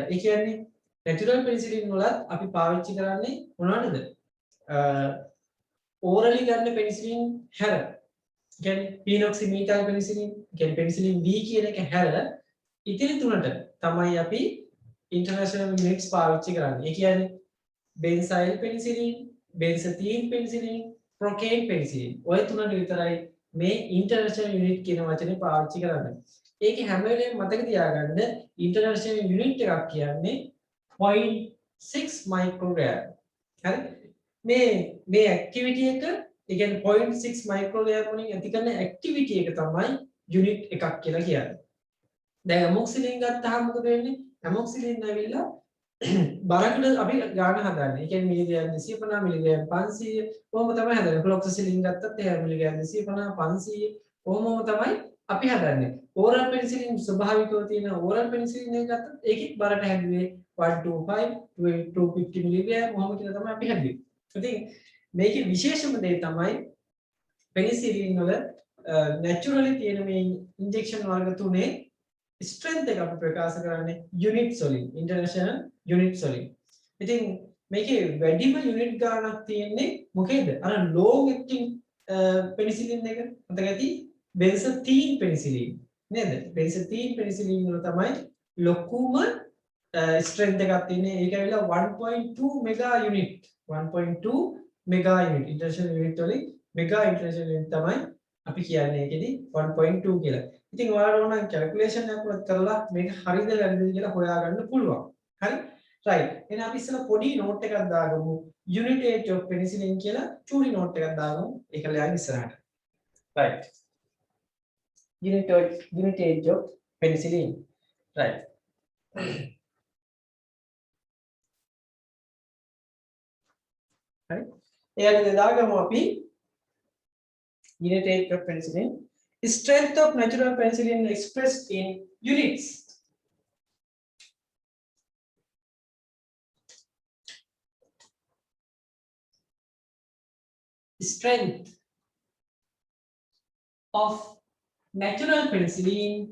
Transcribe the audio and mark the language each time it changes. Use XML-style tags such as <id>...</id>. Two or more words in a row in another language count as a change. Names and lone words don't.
<si>ඒ කියන්නේ</si> <en>natural penicillin</en> <si>වලත් අපි පාවිච්චි කරන්නේ මොනවටද? orally ගන්න penicillin හැර. කියන්නේ</si> <en>phenoxymethyl penicillin,</en> <si>කියන්නේ</si> <en>penicillin V</en> <si>කියන එක හැර ඉතිරි තුනට තමයි අපි</si> <en>international units</en> <si>පාවිච්චි කරන්නේ. ඒ කියන්නේ</si> <en>benzyl penicillin, benzathine penicillin, procaine penicillin.</en> <si>ඔය තුනට විතරයි මේ</si> <en>international unit</en> <si>කියන වචනේ පාවිච්චි කරන්නේ. ඒකේ හැම වෙලේම මතක තියාගන්න</si> <en>international unit</en> <si>එකක් කියන්නේ 0.6 microgram. හරි මේ activity එක ඒ කියන්නේ 0.6 microgram වලින් ඇති කරන activity එක තමයි unit එකක් කියලා කියන්නේ. දැන් amoxicillin ගත්තාම මොකද වෙන්නේ? amoxicillin ඇවිල්ලා බරකට අපි ගාන හදන්නේ. ඒ කියන්නේ මිලිග්‍රෑම් 250 මිලිග්‍රෑම් 500 කොහොම තමයි හදන්නේ. fluoxetine ගත්තත් එහෙම මිලිග්‍රෑම් 250 500 කොහොමම තමයි අපි හදන්නේ.</si> <en>oral penicillin</en> <si>ස්වභාවිකව තියෙන</si> <en>oral penicillin</en> <si>එක ගත්තත් ඒකෙත් බරට හැදුවේ 125 250 මිලිග්‍රෑම් කොහොම කියලා තමයි අපි හැදුවේ. ඉතින් මේකේ විශේෂම දේ තමයි penicillin වල naturally තියෙන මේ injection වර්ග තුනේ strength එක අපි ප්‍රකාශ කරන්නේ units වලින්</si> <en>international units</en> <si>වලින්. ඉතින් මේකේ වැඩිම unit ගාණක් තියෙන්නේ මොකේද? අර</si> <en>long acting penicillin</en> <si>එක මතක ඇති</si> <en>benzathine penicillin</en> <si>නේද?</si> <en>benzathine penicillin</en> <si>වල තමයි ලොකුම strength එකක් තියෙන්නේ. ඒක ඇවිල්ලා</si> <en>1.2 mega unit 1.2 mega unit international unit</en> <si>වලින්</si> <en>mega international unit</en> <si>තමයි අපි කියන්නේ ඒකෙදි 1.2 කියලා. ඉතින් ඔයාලට ඕන කැල්කියුලේෂන් එකක් කරලා මේක හරියද වැරදිද කියලා හොයාගන්න පුළුවන්. හරි? right. එහෙනම් අපි ඉස්සෙල්ලා පොඩි නෝට් එකක් දාගමු.</si> <en>unitage of penicillin</en> <si>කියලා චූටි නෝට් එකක් දාගමු. ඒක ලියන්න ඉස්සරහට.</si> <en>right. unitage of penicillin. right.</en> <si>හරි? එයාට දාගමු අපි</si> <en>unitage of penicillin. Strength of natural penicillin expressed in units. Strength of natural penicillin</en>